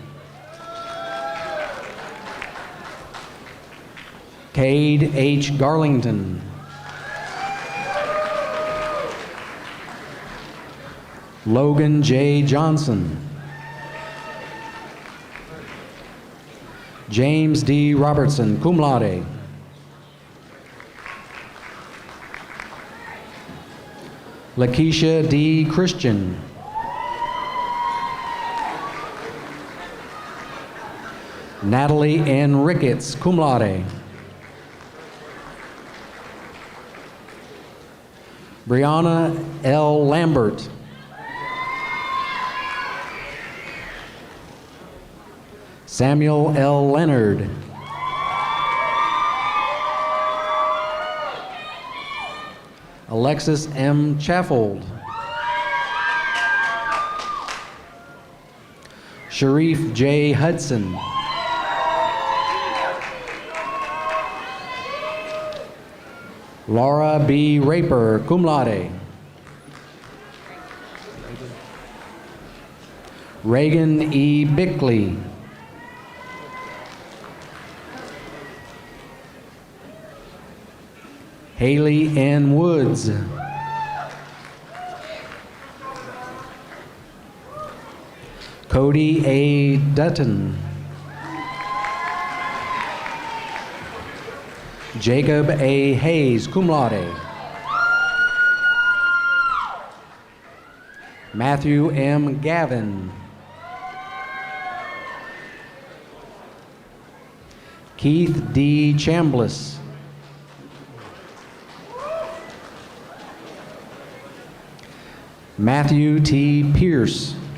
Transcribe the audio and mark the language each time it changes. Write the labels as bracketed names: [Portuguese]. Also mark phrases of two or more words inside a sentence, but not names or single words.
[English] Cade H. Garlington. Logan J. Johnson. James D. Robertson, [Latin] cum laude. [English] Lakeisha D. Christian. Natalie N. Ricketts, [Latin] cum laude. [English] Brianna L. Lambert. Samuel L. Leonard. Alexis M. Chaffold. Sharif J. Hudson. Laura B. Raper, [Latin] cum laude. [English] Reagan E. Bickley. Haley N. Woods. Cody A. Dutton. Jacob A. Hayes, [Latin] cum laude. [English] Matthew M. Gavin. Keith D. Chambliss. Matthew T. Pierce.